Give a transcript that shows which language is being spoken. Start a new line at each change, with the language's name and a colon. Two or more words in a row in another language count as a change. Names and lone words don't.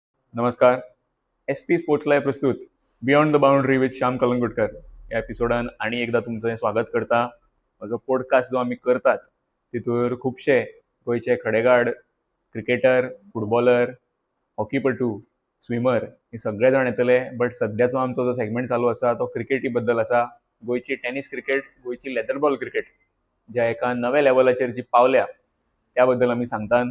Konkani: नमस्कार.
Marathi: SP स्पोर्ट्स लाईव्ह प्रस्तुत बियॉन्ड द बाउंड्री विथ श्याम कलंगुटकर या एपिसोडान आणि एकदा तुमचं स्वागत करता.
Konkani: म्हजो पॉडकास्ट जो आमी करतात तितूर खुबशे गोंयचे खडेगाड क्रिकेटर, फुटबॉलर, हॉकीपटू, स्विमर हे सगळे जाण येतले. बट सध्याचो आमचो जो सेगमेंट चालू आसा तो क्रिकेटी बद्दल आसा. गोंयची
English: tennis cricket,
Konkani: गोंयची
English: leather ball cricket
Konkani: ज्या एका नव्या लेवलाचेर जी पावल्या त्या बद्दल आमी सांगतात.